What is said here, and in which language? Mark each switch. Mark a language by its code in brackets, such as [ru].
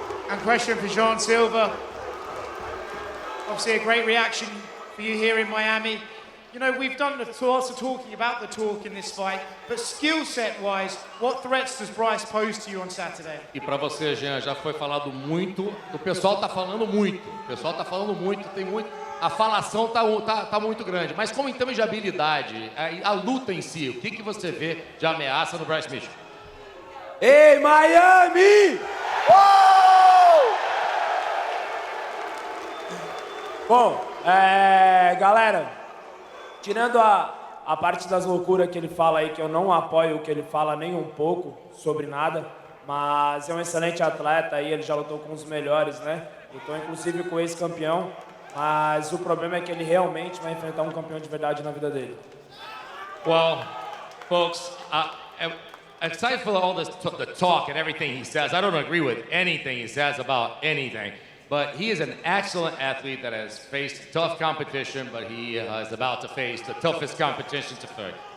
[en] And question for Jean Silva. Obviously a great reaction for you here in Miami. You know, we've done lots of talking about the talk in this fight, but skill set-wise, what threats does Bryce pose to you on Saturday? [pt] E para você, Jean, já foi falado muito, o pessoal está falando muito, tem muito, a falação tá muito grande, mas como em termos de habilidade, a luta em si, o que você vê de ameaça no Bryce Mitchell? Ei, Miami! Bom, galera, tirando a parte das loucuras que ele fala aí, que eu não apoio o que ele fala nem um pouco sobre nada, mas é um excelente atleta aí, ele já lutou com os melhores, né? Lutou inclusive com o ex-campeão, mas o problema é que ele realmente vai enfrentar um campeão de verdade na vida dele. [en] Well, folks, aside from all this the talk and everything he says, I don't agree with anything he says about anything. But he is an excellent athlete that has faced tough competition, but he is about to face the toughest competition to face.